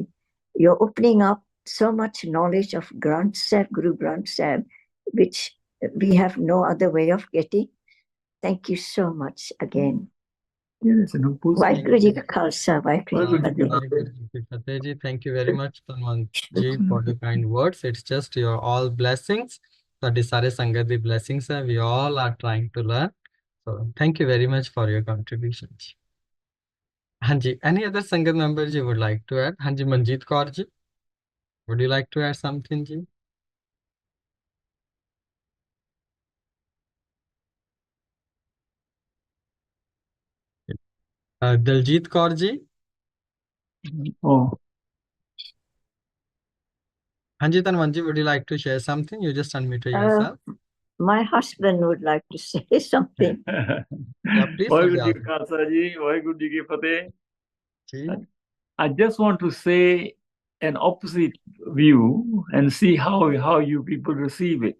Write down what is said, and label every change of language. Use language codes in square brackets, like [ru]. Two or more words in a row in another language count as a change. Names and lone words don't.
[en] You're opening up so much knowledge of Granth Sahib, Guru Granth Sahib, which we have no other way of getting. Thank you so much again. Yes, and of course, [pa] ਵਾਹਿਗੁਰੂ ਜੀ ਕਾ ਖ਼ਾਲਸਾ, ਵਾਹਿਗੁਰੂ ਜੀ ਕੀ Fateh. [en] Thank you very much, Tanwant ji, for the kind words. It's just your all blessings. [pa] ਤੁਹਾਡੀ ਸਾਰੇ ਸੰਗਤ ਦੀ blessings ਹੈ. [en] We all are trying to learn. So thank you very much for your contribution. Hanji, any other Sangat members you would like to add? Hanji Manjeet Kaur ji, would you like to add something ji? Daljit Kaur ji? oh, Hanji Tanwant ji, would you like to share something? You just unmuted yourself. My husband would like to say something. Yeah, please. [pa] ਵਾਹਿਗੁਰੂ ਜੀ ਕਾ ਖ਼ਾਲਸਾ ਜੀ, ਵਾਹਿਗੁਰੂ ਜੀ ਕੀ ਫ਼ਤਿਹ. [en] Ji. I just want to say an opposite view and see how you people receive it.